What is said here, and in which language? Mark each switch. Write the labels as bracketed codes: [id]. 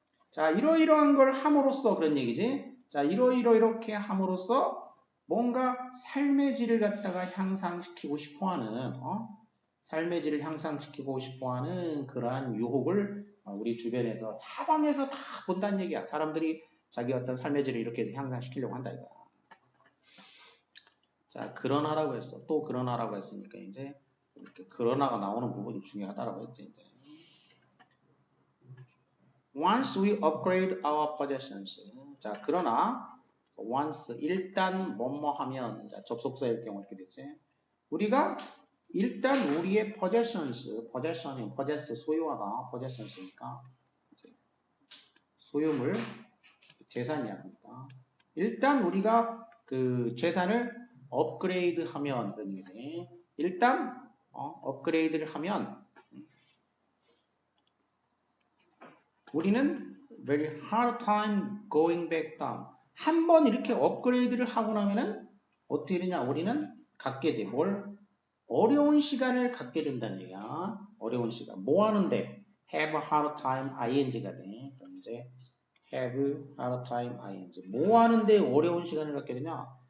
[ko] 자, 이러이러한 걸 함으로써 그런 얘기지. 자, 이렇게 함으로써 뭔가 삶의 질을 갖다가 향상시키고 싶어하는 삶의 질을 향상시키고 싶어하는 그러한 유혹을 우리 주변에서 사방에서 다 본다는 얘기야. 사람들이 자기 어떤 삶의 질을 이렇게 해서 향상시키려고 한다 이거야. 자, 그러나라고 했어. 또 그러나라고 했으니까 이제 이렇게 그러나가 나오는 부분이 중요하다라고 했지. 이제. [en] Once we upgrade our possessions. [ko] 자, 그러나 once 일단 뭐뭐 하면 접속사일 경우 이렇게 됐지. 우리가 일단 우리의 possession이 possess 소유하다, possessions니까 소유물, 재산이야. 그러니까 일단 우리가 그 재산을 업그레이드하면 그런 얘기지. 일단 업그레이드를 하면 우리는 [en] very hard time going back down. [ko] 한번 이렇게 업그레이드를 하고 나면은 어떻게 되냐? 우리는 갖게 돼. 뭘? 어려운 시간을 갖게 된다는 얘기야. 어려운 시간. 뭐 하는데? [en] have a hard time ing [ko] 가 돼. 그럼 이제 [en] have hard time ing. [ko] 뭐 하는데 어려운 시간을 갖게 되냐?